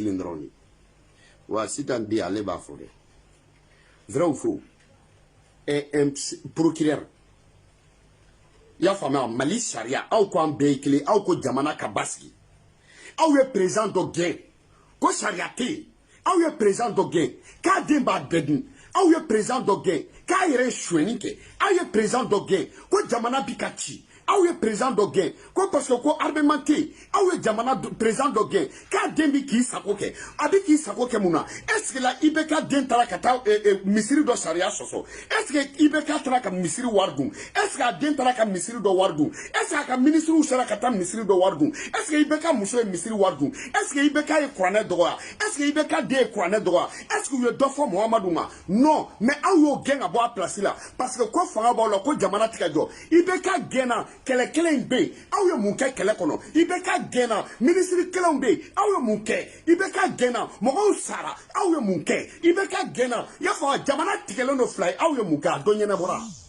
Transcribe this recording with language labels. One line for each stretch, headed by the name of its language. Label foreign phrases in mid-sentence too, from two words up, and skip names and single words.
Bambara: kelen dɔrɔn de wa sitan bi ale b'a fɔ dɛ
French: vrai ou faux procureur
Bambara: y'a faamuya Mali sariya aw ko an bɛɛ ye kelen aw ko jamana ka basigi aw ye président dɔ gɛn ko sariya tɛ yen aw ye président dɔ gɛn k'a den b'a bɛɛ dun aw ye président dɔ gɛn k'a yɛrɛ ye suɲɛni kɛ aw ye président dɔ gɛn ko jamana bi ka ci aw ye président dɔ gɛn ko
French: parce que
Bambara: ko armement tɛ yen aw ye jamana président dɔ gɛn k'a den bi k'i sago kɛ a bi k'i sago kɛ mun na
French: est ce que la
Bambara: IBK den taara ka taa misiri dɔ sariya sɔsɔ
French: est ce que
Bambara: IBK taara ka misiri wari dun
French: est ce que
Bambara: a den taara ka misiri dɔ wari dun
French: est ce que
Bambara: a ka ministres sera ka taa misiri dɔ wari dun
French: est ce que
Bambara: IBK muso ye misiri wari dun
French: est ce que
Bambara: IBK ye kuranɛ dɔgɔya
French: est ce que
Bambara: IBK den ye kuranɛ dɔgɔya
French: est ce que
Bambara: u ye dɔ fɔ Muhamadu ma
French: non mais
Bambara: aw y'o gɛn ka bɔ a place la parce que ko fanga b'aw la ko jamana tɛ ka jɔ IBK gɛnna kɛlɛ kelen in bɛ yen aw ye mun kɛ kɛlɛ kɔnɔ IBK gɛnna minisiri kelenw bɛ yen aw ye mun kɛ IBK gɛnna mɔgɔw sara aw ye mun kɛ IBK gɛnna i y'a fɔ jamana tigɛlen don fila ye aw ye mun kɛ a dɔ ɲɛnabɔra